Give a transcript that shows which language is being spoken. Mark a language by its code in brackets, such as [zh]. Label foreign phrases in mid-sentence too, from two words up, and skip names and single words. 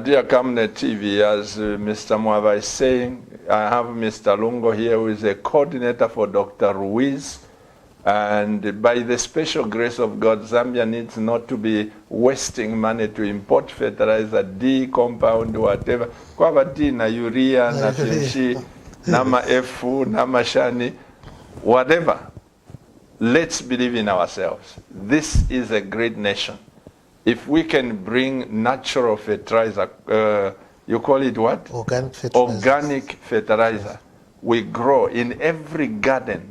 [en] Dear Camnet TV, as Mr. Mwaba is saying, I have Mr. Lungo here, who is a coordinator for Dr. Ruiz. And by the special grace of God, Zambia needs not to be wasting money to import fertilizer, D compound, whatever. [bem] Kwaba D na urea na PNC. Nama Efu, Nama Shani, [en] whatever. Let's believe in ourselves. This is a great nation. If we can bring natural fertilizer, you call it what? Organic fertilizer. Organic fertilizer. We grow in every garden.